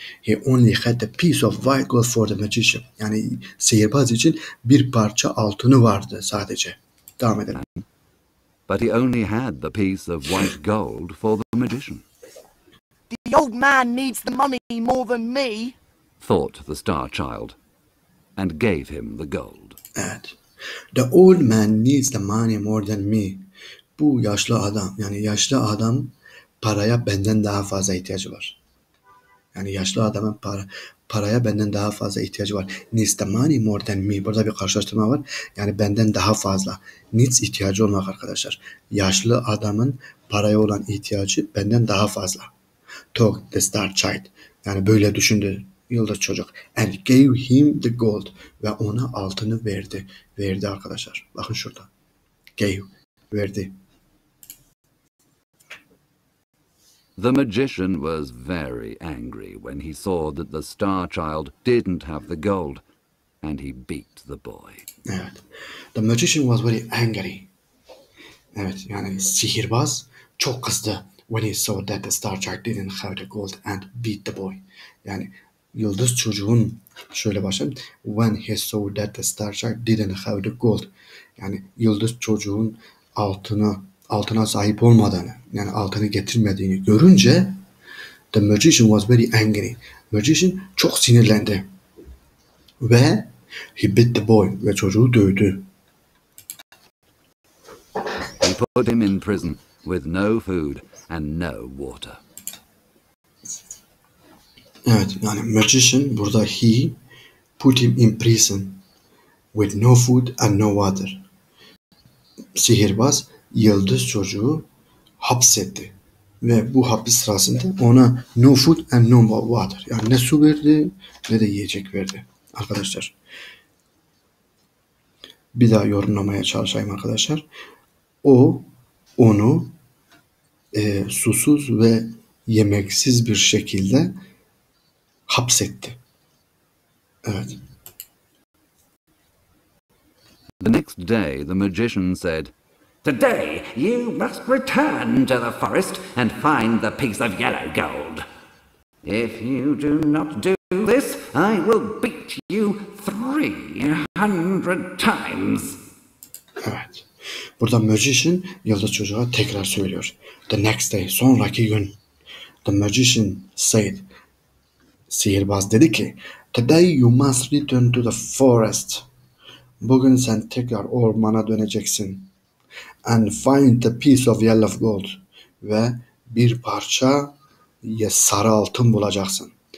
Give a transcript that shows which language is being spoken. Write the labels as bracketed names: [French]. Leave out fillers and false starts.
[English] He only had a piece of white gold for the magician. [Turkish] Yani sihirbaz için bir parça altını vardı sadece. Devam edelim. [English] But he only had the piece of white gold for the magician. The old man needs the money more than me, thought the Star Child, and gave him the gold. [Turkish] Evet. [English] The old man needs the money more than me. [Turkish] Bu yaşlı adam paraya benden daha fazla ihtiyacı var. Yani yaşlı adamın paraya benden daha fazla ihtiyacı var. [English] Needs the money more than me. [Turkish] Burada bir karşılaştırma var. Yani benden daha fazla. Needs ihtiyacı olmak arkadaşlar. Yaşlı adamın paraya olan ihtiyacı benden daha fazla. [English] Talk the Star Child. [Turkish] Yani böyle düşündü yıldız çocuk. [English] And gave him the gold. [Turkish] Ve ona altını verdi. Verdi arkadaşlar. Bakın şurada. Gave. Verdi. [English] The magician was very angry when he saw that the Star Child didn't have the gold, and he beat the boy. [Turkish] Evet. [English] The magician was very angry. [Turkish] Evet, yani sihirbaz çok kızdı [English] when he saw that the Star Child didn't have the gold and beat the boy. [Turkish] Yani yıldız çocuğun şöyle başlayalım. [English] When he saw that the Star Child didn't have the gold. [Turkish] Yani yıldız çocuğun altına sahip olmadığını, yani altını getirmediğini görünce [English] the magician was very angry. [Turkish] Magician çok sinirlendi. Ve [English] he beat the boy [Turkish] ve çocuğu dövdü. [English] He put him in prison with no food and no water. [Turkish] Evet, yani [English] magician burada he put him in prison with no food and no water. [Turkish] Sihirbaz yıldız çocuğu hapsetti ve bu hapis sırasında ona [English] no food and no water, [Turkish] yani ne su verdi ne de yiyecek verdi arkadaşlar. Bir daha yorumlamaya çalışayım arkadaşlar. Onu susuz ve yemeksiz bir şekilde hapsetti. Evet. [English] The next day the magician said, Today you must return to the forest and find the piece of yellow gold. If you do not do this, I will beat you 300 times. [Turkish] Evet. Burada magician yıldız çocuğa tekrar söylüyor. [English] The next day, [Turkish] sonraki gün. [English] The magician said, [Turkish] sihirbaz dedi ki, [English] Today you must return to the forest. [Turkish] Bugün sen tekrar ormana döneceksin. [English] And find the piece of yellow gold. [Turkish] Ve bir parça sarı altın bulacaksın.